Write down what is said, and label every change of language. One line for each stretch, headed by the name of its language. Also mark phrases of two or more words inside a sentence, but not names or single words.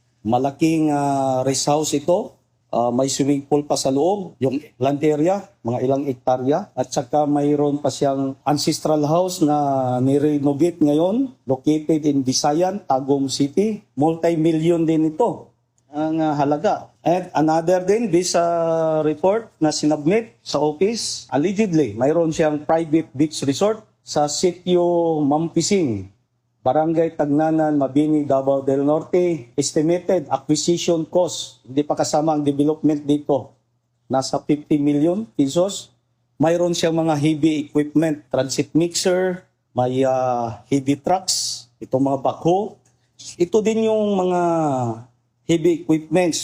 Filipino: Malaking rest house ito. May
English: swimming pool
Filipino: pa sa loob, yung
English: land area,
Filipino: mga ilang hektarya. At saka mayroon pa siyang
English: ancestral house
Filipino: na nirenovate ngayon,
English: located in
Filipino: Visayan, Tagum City. Multi-million din ito ang halaga.
English: And another
Filipino: din,
English: this report
Filipino: na sinubmit sa office, allegedly, mayroon siyang
English: private beach resort
Filipino: sa sitio Mampising, Barangay Tagnanan, Mabini, Davao del Norte.
English: Estimated acquisition cost,
Filipino: hindi pa kasama ang development dito, nasa 50 million pesos. Mayroon siyang mga
English: heavy equipment, transit mixer,
Filipino: may
English: heavy trucks,
Filipino: itong mga backhoe. Ito din yung mga
English: heavy equipments.